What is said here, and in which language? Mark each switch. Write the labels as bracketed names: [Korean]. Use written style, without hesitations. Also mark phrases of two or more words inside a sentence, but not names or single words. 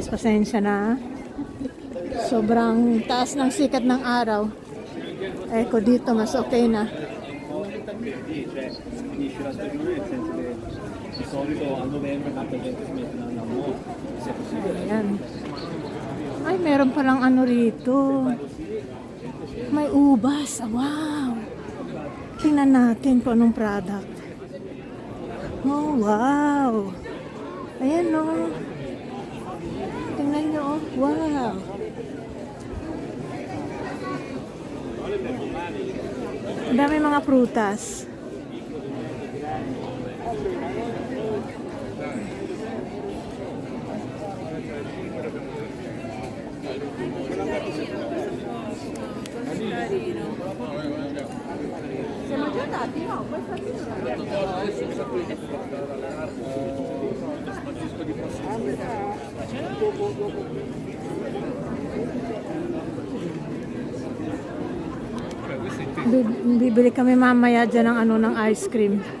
[Filipino] Pasensya na. Sobrang taas ng sikat ng araw. Eh, ko dito mas okay na. [Italian] Finisce la stagione nel senso che di solito a novembre tanta gente si mette nel lavoro, se possibile. [Filipino] Ayan. Ay, meron palang rito. May ubas. Wow. Tingnan natin kung anong product. Oh, wow. Ayan o. Tingnan nyo. Wow. Ang dami mga prutas. [Italian] Siamo già andati? No, questa [Filipino] bibili kami mamaya dyan ng ng [English] ice cream.